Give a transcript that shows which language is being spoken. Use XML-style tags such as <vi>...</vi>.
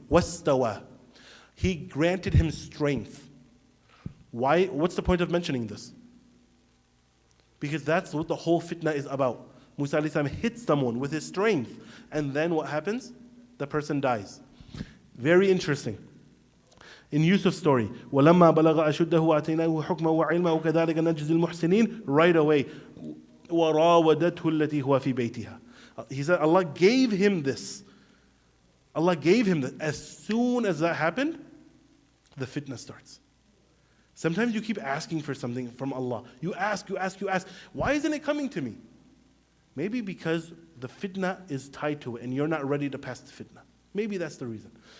<ar>وَاسْتَوَى.</ar> <en>He granted him strength. Why? What's the point of mentioning this? Because that's what the whole fitna is about. Musa alayhi salam hits someone with his strength, and then what happens? The person dies. Very interesting. In Yusuf's story,</en> <ar>وَلَمَّا بَلَغَ أَشُدَّهُ آتَيْنَاهُ حُكْمًا وَعِلْمًا وَكَذَلِكَ نَجْزِي الْمُحْسِنِينَ.</ar> <en>Right away,</en> <ar>وَرَاوَدَتْهُ الَّتِي هُوَ فِي بَيْتِهَا.</ar> <en>He said Allah gave him this. Allah gave him this. As soon as that happened, the fitna starts. Sometimes you keep asking for something from Allah. You ask. Why isn't it coming to me? Maybe because the fitna is tied to it and you're not ready to pass the fitna. Maybe that's the reason.</en>